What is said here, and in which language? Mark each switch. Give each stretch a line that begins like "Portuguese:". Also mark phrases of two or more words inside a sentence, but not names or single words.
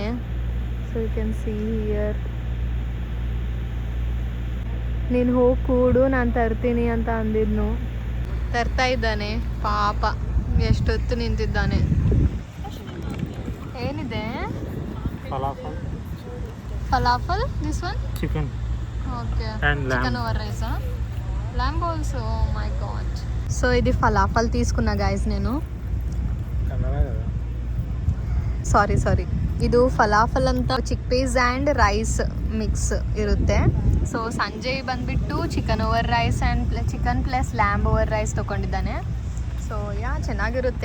English: So you can see here.
Kannada: ನೀನು ಹೋಗಿ ಕೂಡು, ನಾನು ತರ್ತೀನಿ ಅಂತ ಅಂದಿದ್ನು. ತರ್ತಾ ಇದ್ದಾನೆ ಪಾಪ, ಎಷ್ಟೊತ್ತು ನಿಂತಿದ್ದಾನೆ. ಏನಿದೆ? ಫಲಾಫಲ್
English: this one
Kannada: ಚಿಕನ್. ಓಕೆ,
English: And lamb. Chicken over rice, lamb also. My god.
Telugu: సో ఇది ఫలాఫల్ తీసుకున్నా గైస్ నేను.
Kannada: ಸಾರಿ ಇದು ಫಲಾಫಲ್ ಅಂತ
English: chickpeas and rice mix
Kannada: ಇರುತ್ತೆ. ಸೊ ಸಂಜಯ್ ಬಂದುಬಿಟ್ಟು
English: chicken over rice and chicken plus lamb over rice
Kannada: ತೊಗೊಂಡಿದ್ದಾನೆ.
English: so yeah
Kannada: ಚೆನ್ನಾಗಿರುತ್ತೆ.